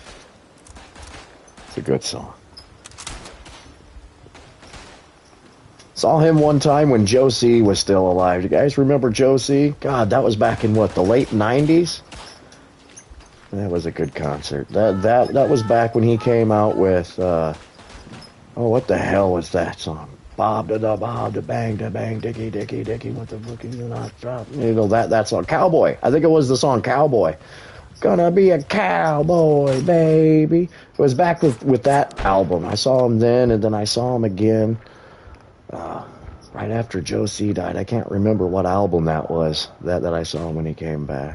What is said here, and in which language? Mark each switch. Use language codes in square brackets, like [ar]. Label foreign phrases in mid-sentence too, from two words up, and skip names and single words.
[en] It's a good song. Saw him one time when Joe C was still alive. You guys remember Joe C? God, that was back in what, the late 90s? That was a good concert. That was back when he came out with what the hell was that song? Bob da bob da bang dicky dicky dicky, what the fuck is not drop? You know that song, Cowboy. I think it was the song Cowboy. Gonna be a cowboy, baby. It was back with that album. I saw him then, and then I saw him again right after Joe C died. I can't remember what album that was that I saw him when he came back.